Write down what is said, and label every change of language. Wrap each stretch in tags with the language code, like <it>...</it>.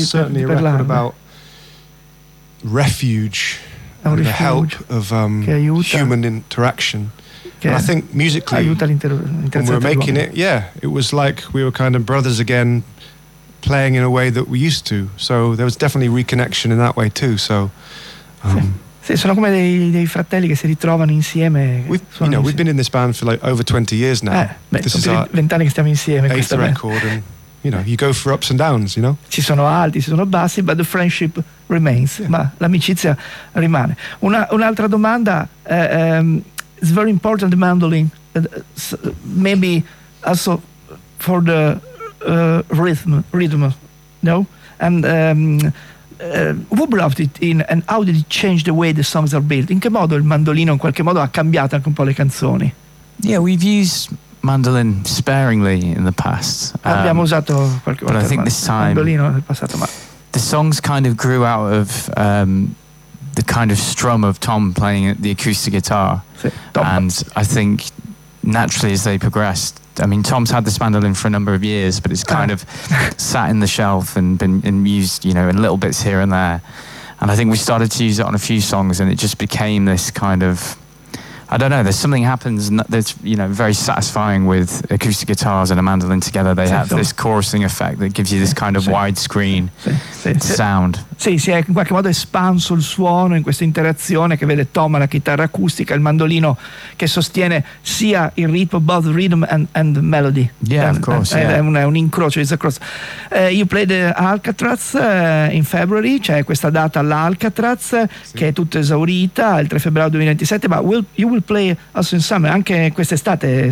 <en>It's certainly a record about refuge, and the help of human interaction. And I think musically,</en> <it>aiuta l'inter-</it> <en>when we were making it, yeah, it was like we were kind of brothers again, playing in a way that we used to. So there was definitely reconnection in that way too. So,</en> <it>sì, sono come dei fratelli che si ritrovano insieme.</it> <en>You know, we've been in this band for like over 20 years now. This is our</en> <it>20 anni che stiamo insieme.</it> <en>Eighth record, and you know, you go for ups and downs. You know,</en> <it>ci sono alti, ci sono bassi,</it> <en>but the friendship remains. Yeah.</en> <it>Ma l'amicizia rimane. Un'altra domanda.</it> <en>It's very important, the mandolin, maybe also for the rhythm, no? And who brought it in, and how did it change the way the songs are built?</en> <it>In che modo il mandolino in qualche modo ha cambiato anche un po' le canzoni?</it> <en>Yeah, we've used mandolin sparingly in the past.</en> <it>Abbiamo usato qualche volta il mandolino nel passato, ma</it> <en>the songs kind of grew out of the kind of strum of Tom playing the acoustic guitar.</en> <it>Sì,</it> <en>and I think naturally as they progressed, I mean, Tom's had this mandolin for a number of years, but it's kind of sat in the shelf and been and used, you know, in little bits here and there. And I think we started to use it on a few songs and it just became this kind of, I don't know, there's something happens that's, you know, very satisfying with acoustic guitars and a mandolin together. They have this chorusing effect that gives you this kind of widescreen sound.</en> <it>Sì, si è in qualche modo espanso il suono in questa interazione che vede Tom alla chitarra acustica, il mandolino che sostiene sia il ritmo,</it> <en>both rhythm and the melody. Yeah, of course.</en> <it>È un incrocio,</it> <en>it's a cross. You played Alcatraz in February,</en> <it>c'è questa data all'Alcatraz che è tutta esaurita, il 3 febbraio 2027, ma</it> <en>will play also in summer,</en> <it>anche quest'estate.</it>